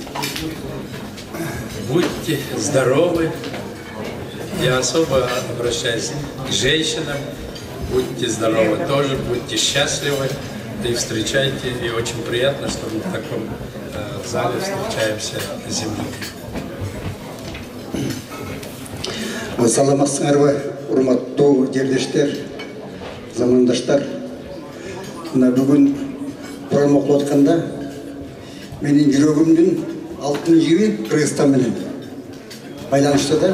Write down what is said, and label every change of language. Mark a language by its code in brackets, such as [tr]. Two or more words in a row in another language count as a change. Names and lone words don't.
[ru] Будьте здоровы. Я особо обращаюсь к женщинам. Будьте здоровы тоже, будьте счастливы и встречайте. И очень приятно, что мы в таком зале встречаемся с земляками. [ky] Саламатсыңарбы, урматтуу жерлештер, замандаштар. Мына бүгүн программа окуп атканда менин жүрөгүмдүн алтын жиби Кыргызстан менен байланыштуу да.